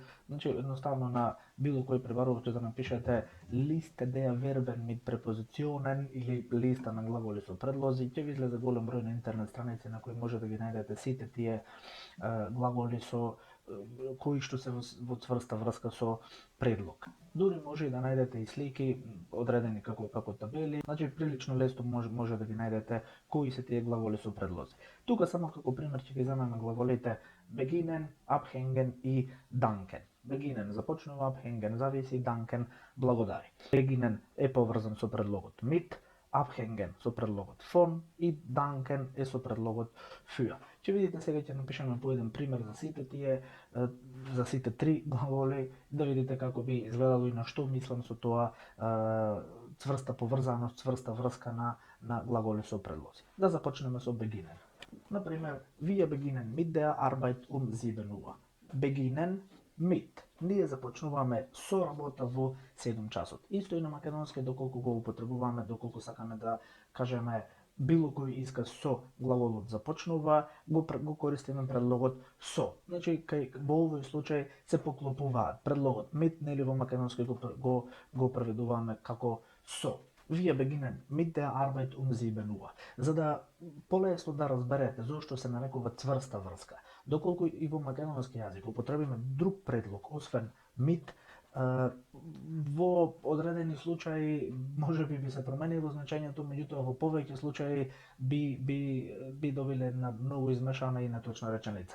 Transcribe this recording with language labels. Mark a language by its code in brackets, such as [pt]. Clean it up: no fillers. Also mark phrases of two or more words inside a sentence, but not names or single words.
[mk] Значи, едноставно на било кој пребарувач да напишете [de] Liste der Verben mit Präpositionen [mk] или листа на глаголи со предлози, ќе ви излезе голем број на интернет страници на кои може да ги најдете сите тие глаголи со кои што се во цврста врска со предлог. Дури може и да најдете и слики одредени како табели, значи прилично лесно може да ги најдете кои се тие глаголи со предлози. Тука само како пример ќе ги земеме глаголите [de] beginnen, abhängen [mk] и danken. Beginnen започнува, abhängen зависи, danken благодари. Beginnen е поврзан со предлогот mit, abhängen со предлогот von и danken е со предлогот für. Ќе видите сега ќе напишеме по еден пример за сите три глаголи, да видите како би изгледало и на што мислам со тоа цврста поврзаност, цврста врска на глаголи со предлози. Да започнеме со [de] beginnen. Например, wir beginnen mit der Arbeit um 7 Uhr. Beginnen mit. [mk] Ние започнуваме со работа во 7 часот. Исто и на македонски, доколку го употребуваме, доколку сакаме да кажеме било кој исказ со глаголот започнува, го користиме предлогот со. Значи, во овој случај се поклопуваат. Предлогот mit, нели во македонски го преведуваме како со. [de] Wir beginnen mit der Arbeit um 7 Uhr. [mk] За да полесно да разберете зошто се нарекува цврста врска, доколку и во македонски јазик употребиме друг предлог, освен mit, во одредени случаи можеби би се променило значењето, меѓутоа во повеќе случаи би добиле една многу измешана и неточна реченица.